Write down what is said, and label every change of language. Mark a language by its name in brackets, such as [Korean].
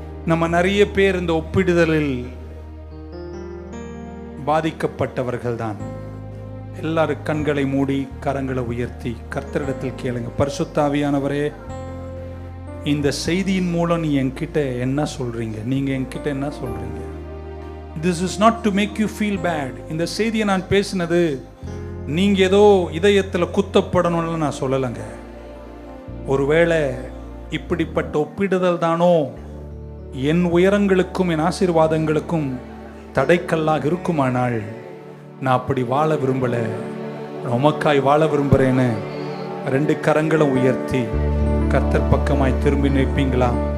[Tamil] நம்ம நிறைய பேர் இந்த ஒப்பிடுதலில் பாதிக்கப்பட்டவர்கள் தான். எல்லாரும் கண்களை மூடி கரங்களை உயர்த்தி கர்த்தரிடத்தில் கேளுங்க. பரிசுத்த ஆவியானவரே, இந்த செய்தியின் மூலம் நீ என்கிட்ட என்ன சொல்றீங்க? நீங்க என்கிட்ட என்ன சொல்றீங்க? [English] This is not to make you feel bad. [Tamil] இந்த செய்தியை நான் பேசினது நீங்க ஏதோ இதயத்தில் குத்தப்படணும்னு நான் சொல்லலைங்க. ஒருவேளை இப்படிப்பட்ட ஒப்பிடுதல் தானோ என் உயரங்களுக்கும் என் ஆசீர்வாதங்களுக்கும் தடைக்கல்லாக இருக்குமானால் நான் அப்படி வாழ விரும்பல, உமக்காய் வாழ விரும்புறேன்னு 2 கரங்களை உயர்த்தி கர்த்தர் பக்கமாய் திரும்பி நிற்பீங்களா?